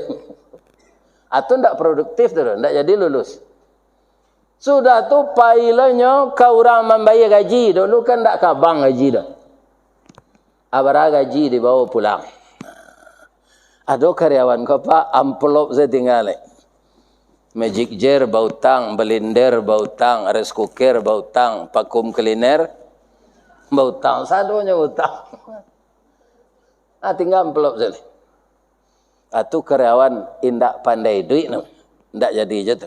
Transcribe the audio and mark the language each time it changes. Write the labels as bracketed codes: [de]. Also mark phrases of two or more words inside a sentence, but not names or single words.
[min] Atau tak produktif tu, tak jadi lulus. Sudah tu pailanya kau orang membayar gaji. Dulu kan tak kabang gaji dah. Abara gaji dibawa pulang. [id] Ada karyawan kau pak, amplop saya tinggal. [en] Magic jar [min] bautang, blender bautang, [en] rice cooker [min] bautang, [en] vacuum cleaner [min] bautang, sadonya bautang. [id] Tinggal amplop saja. [min] Atau karyawan indak pandai duit, indak jadi je tu.